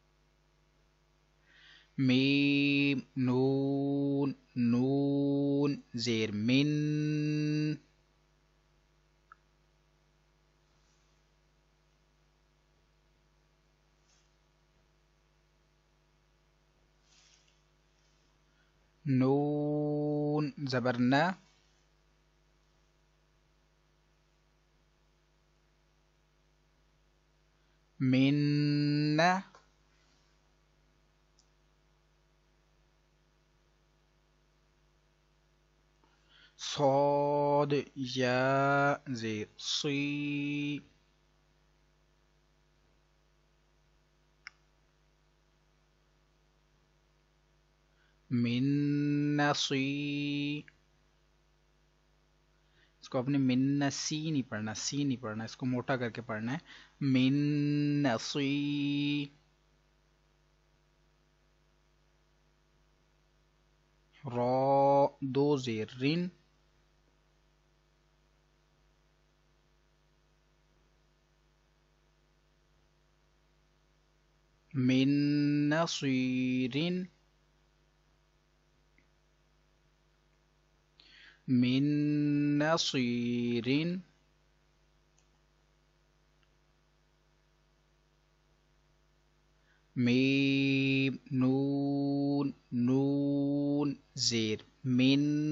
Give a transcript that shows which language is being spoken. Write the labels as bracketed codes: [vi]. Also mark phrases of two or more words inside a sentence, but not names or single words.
[ur] میم نون نون زیر من، نون زبر نا، من، صاد یا زیر صی، [ar] من نصی، [ur] اس کو اپنے من سی نہیں پڑھنا، سی نہیں پڑھنا، اس کو موٹا کر کے پڑھنا ہے، [ar] من نصی، [ur] را دو زیر رن، [ar] من نصیر، من نصیر، [ur] میم نون نون زیر من،